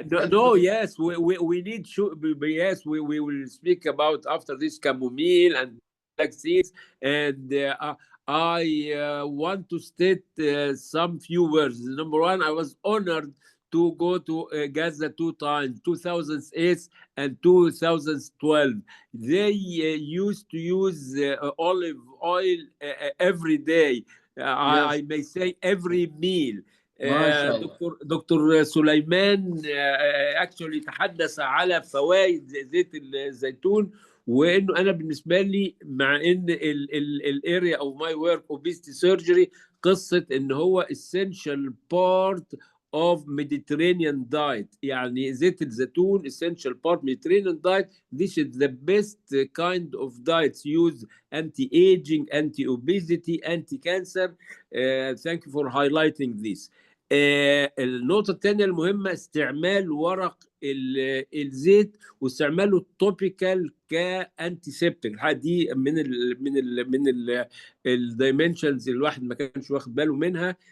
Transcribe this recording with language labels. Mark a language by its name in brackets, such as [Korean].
[English] no, yes, we need to, yes, we will speak about after this chamomile and vaccines, and I want to state some few words. Number one, I was honored to go to Gaza 2 times, 2008 and 2012. They used to use olive oil every day. I may say every meal. [Arabic] دكتور سليمان [English] actually [Arabic] تحدث على فوائد زيت الزيتون، وانه انا بالنسبه لي مع ان [English] الاريا او my work obesity surgery, [Arabic] قصه ان هو [English] essential part of Mediterranean diet. [Arabic] يعني زيت الزيتون [English] essential part Mediterranean diet. This is the best kind of diets used anti-aging, anti-obesity, anti-cancer. Thank you for highlighting this. [Arabic] النقطة الثانية المهمة استعمال ورق الزيت واستعماله التوبيكال كانتيسبتيك. دي من الدايمنشنز الواحد ما كانش واخد باله منها.